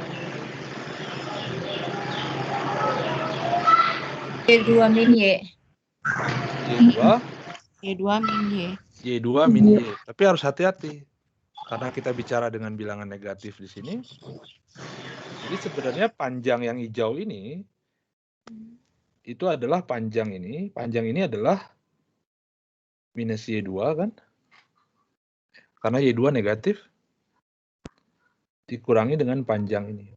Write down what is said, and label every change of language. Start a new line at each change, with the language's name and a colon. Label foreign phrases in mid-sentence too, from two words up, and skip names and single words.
Indonesian: Y2 min Y. Y2 Y2 min Y. Y2 min Y. Tapi harus hati-hati. Karena kita bicara dengan bilangan negatif di sini. Jadi sebenarnya panjang yang hijau ini itu adalah panjang ini. Panjang ini adalah minus Y2 kan? Karena Y2 negatif dikurangi dengan panjang ini.